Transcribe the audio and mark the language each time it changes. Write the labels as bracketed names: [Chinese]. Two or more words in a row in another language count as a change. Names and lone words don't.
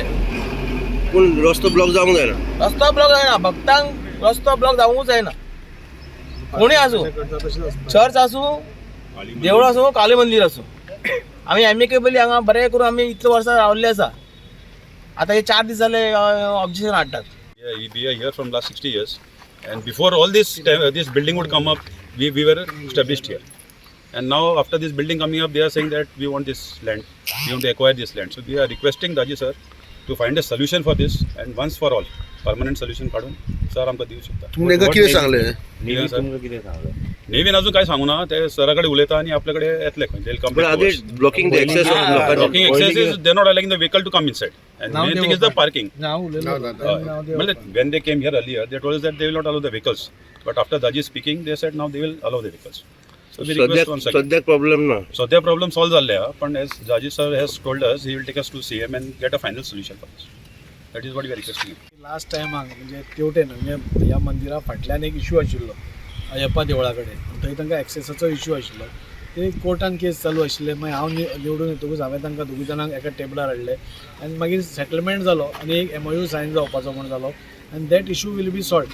[Konkani] पूण रस्तो ब्लॉक जावंक जायना. रस्तो ब्लॉक जायना, भक्तांक रस्तो ब्लॉक जावंकूच जायना. कोणी आसूं, चर्च आसूं, देवूळ आसूं, काली मंदिर आसूं, आमी एमिकेबली हांगा बरें करून आमी इतले वर्सां रावल्ले आसा. आतां हे 4 दीस जाले ऑब्जेक्शन हाडटात. [English] Yeah, we are here from last 60 years, and before all this building would come up, we were established here, and now after this building coming up, they are saying that we want this land, we want to acquire this land. So we are requesting Daji sir to find a solution for this, and once for all, permanent solution [Konkani] काढून सर आमकां दिवं शकता. तुमकां कितें सांगलें? नेवीन अजून काय सांगू ना, ते सराकडे उलयता आणि आपल्याकडे येतले खंय ते [English] But are they blocking the access of blocking access is they're not allowing the vehicle to come inside, and main thing is the parking. Well, when they came here earlier, they told us that they will not allow the vehicles, but after Daji speaking, they said now they will allow the vehicles. So we request once again. [Konkani] सद्याक प्रॉब्लेम ना. [English] So their problem solved [Konkani] झाले, पण [English] as Daji sir has told us, he will take us to CM and get a final solution for this. That is what we are requesting. [Konkani] लास्ट टायमाक म्हणजे तेवटेन म्हणजे ह्या मंदिरा फाटल्यान एक इशू आशिल्लो अयप्पा देवळा कडेन. थंय तांकां एक्सेसाचो इशू आशिल्लो. ते कोर्टान केस चालू आशिल्ले. मागीर हांव निवडून येतकूच हांवें तांकां दोगूय जाणांक एका टेबलार हाडले आनी मागीर सेटलमेंट जालो आनी एक MOU सायन जावपाचो म्हण जालो आनी [English] that issue will be solved.